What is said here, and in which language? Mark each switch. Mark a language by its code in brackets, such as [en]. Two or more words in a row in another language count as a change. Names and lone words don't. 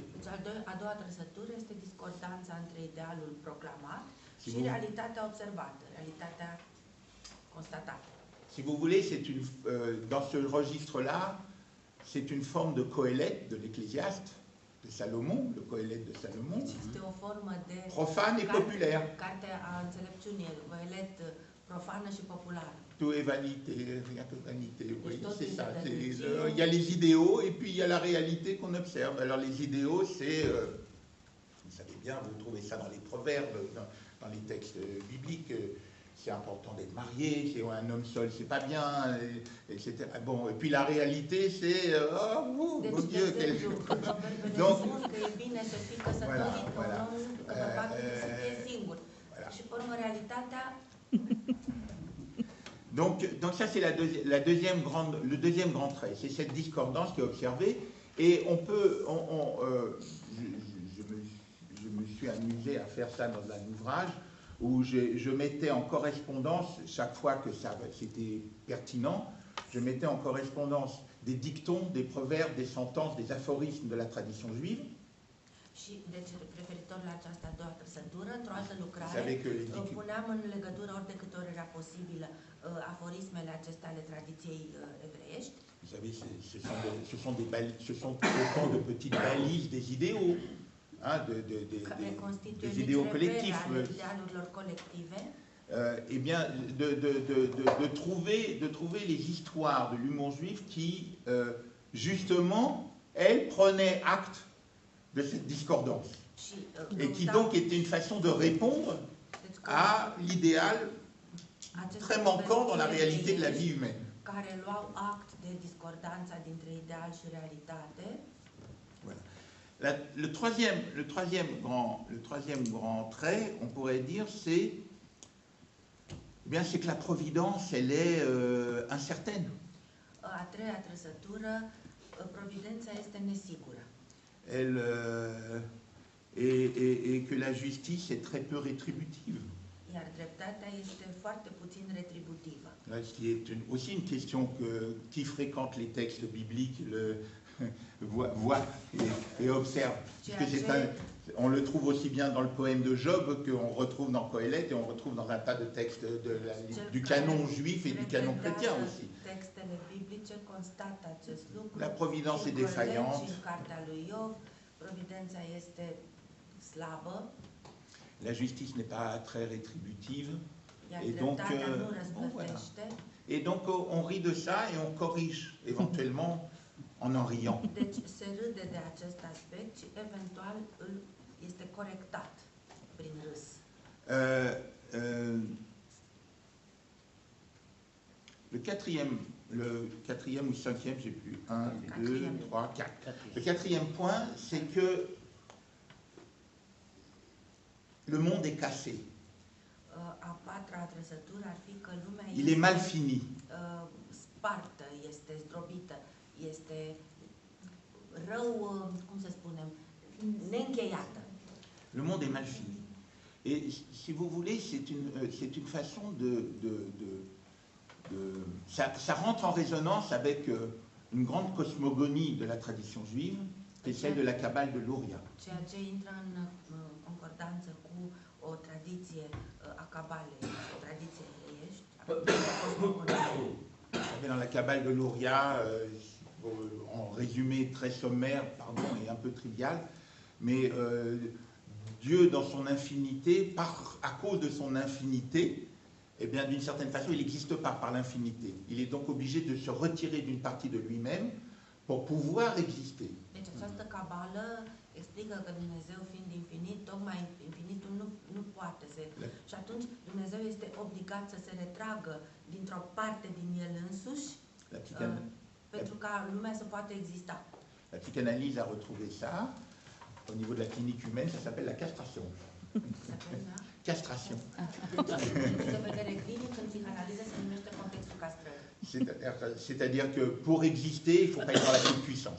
[ro] Deci, a doua trăsătură este discordanța între idealul proclamat [fr] Si [ro] și [fr] vous- [ro] realitatea observată, realitatea constatată. [fr] Si vous voulez, dans ce registre-là, c'est une forme de Coëlette, de l'Ecclésiaste, de Salomon, le Coëlette de Salomon, [ro] Deci este o formă de [fr] profane et populaire. [ro] carte a înțelepciunii, Coelet profană și populară. [fr] Tout est vanité, rien que vanité. Oui, Et c'est ça. d'autres Il y a les idéaux et puis il y a la réalité qu'on observe. Alors les idéaux, c'est, vous savez bien, vous trouvez ça dans les proverbes, dans les textes bibliques. C'est important d'être marié, c'est un homme seul, c'est pas bien, etc. Bon, et puis la réalité, c'est oh, [ro] Deci, [fr] mon de Dieu, [ro] exemplu, proverbele [fr] Donc- [ro] spun că e bine să fii căsătorit, [fr] Voilà. [ro] că un om, că bărbatul trebuie să fie singur. [fr] Voilà. [ro] Și, pe urmă, realitatea, [fr] Donc ça c'est le deuxième grand trait, c'est cette discordance qui est observée, et on peut, je me suis amusé à faire ça dans un ouvrage où je mettais en correspondance, chaque fois que c'était pertinent, je mettais en correspondance des dictons, des proverbes, des sentences, des aphorismes de la tradition juive. [ro] și, deci, referitor la această a doua trăsătură, într-o altă [fr] Vous [ro] lucrare, [fr] savez que les dictons, [ro] puneam în legătură ori de câte ori era posibil aforismele acestea ale tradiției evreiești. [fr] vous savez, ce sont autant de petites balises des idéaux, hein, [ro] Care constituie [fr] des idéaux [ro] nici [fr] collectifs. [ro] repere ale idealurilor colective. [fr] Eh bien, de trouver les histoires de l'humour juif qui, justement, elles prenaient acte de cette discordance. [ro] Și, [fr] Et qui [ro] căutau [fr] donc était une façon de répondre [ro] deci, [fr] à l'idéal [ro] aceste [fr] très manquant dans la [ro] versiuni [fr] réalité de la [ro] evreiești [fr] vie humaine. [ro] care luau act de discordanța dintre ideal și realitate. [fr] Voilà. Le troisième grand trait, on pourrait dire, c'est que la providence, elle est incertaine. [ro] A treia trăsătură, providența este nesigură. [fr] Et que la justice est très peu rétributive. [ro] Iar dreptatea este foarte puțin retributivă. [fr] Ce qui est aussi une question que qui fréquente les textes bibliques voit et observe. Puisque on le trouve aussi bien dans le poème de Job qu'on retrouve dans Coëlette et on retrouve dans un tas de textes du canon juif et du canon chrétien aussi. [ro] Textele biblice constată acest lucru. [fr] La providence [ro] Și [fr] est [ro] în Coelet [fr] défaillante. [ro] și în cartea lui Iov, providența este slabă, [fr] La justice n'est pas très rétributive. [ro] iar [fr] Et donc, [ro] dreptatea nu [fr] voilà. [ro] răsplătește. [fr] Et donc on rit de ça et on corrige éventuellement en riant. [ro] Deci se râde de acest aspect și eventual este corectat prin râs. [fr] Le quatrième ou cinquième, j'ai plus, 1, 2, 3, 4. Le quatrième point, c'est que le monde est cassé. [ro] A patra trăsătură ar fi că lumea [fr] Il est mal fini. [ro] spartă, este zdrobită, este rău, cum să spunem, neîncheiată. [fr] Le monde est mal fini. Et si vous voulez, c'est une façon ça rentre en résonance avec une grande cosmogonie de la tradition juive, qui est celle de la Kabbale de Luria. [ro] Ceea ce intră în concordanță cu o tradiție a Cabalei, o tradiție evreiești, [fr] Dans la Kabbale de Luria, en résumé très sommaire, pardon, et un peu trivial, mais Dieu, dans son infinité, à cause de son infinité, eh bien, d'une certaine façon, il n'existe pas par l'infinité. Il est donc obligé de se retirer d'une partie de lui-même pour pouvoir exister. [ro] Deci această cabală explică că Dumnezeu fiind infinit, tocmai infinitul nu poate să... Și atunci Dumnezeu este obligat să se retragă dintr-o parte din el însuși pentru ca lumea să poată exista. [fr] La psychanalyse a retrouvé ça. Au niveau de la clinique humaine, ça s'appelle la castration. Castration. C'est-à-dire que pour exister, il faut pas être dans la toute puissance.